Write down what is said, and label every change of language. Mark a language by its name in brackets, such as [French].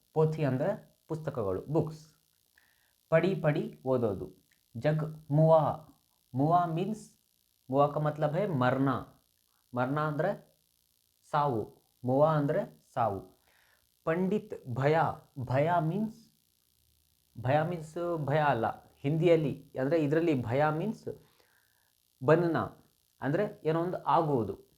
[Kannada] पोथी ಅಂದರೆ ಪುಸ್ತಕಗಳು, ಬುಕ್ಸ್. [Hindi] पढ़ी ओदोदु. जग मुआ मीन्स, मुआ का मतलब है मरना. [Kannada] मरना ಅಂದರೆ ಸಾವು, मुआ ಅಂದರೆ ಸಾವು. पंडित भय मीन्स ಭಯ ಅಲ್ಲ, ಹಿಂದಿಯಲ್ಲಿ ಅಂದರೆ ಇದರಲ್ಲಿ ಭಯ ಮೀನ್ಸ್ ಬನ್ನ ಅಂದರೆ ಏನೋ ಒಂದು ಆಗುವುದು.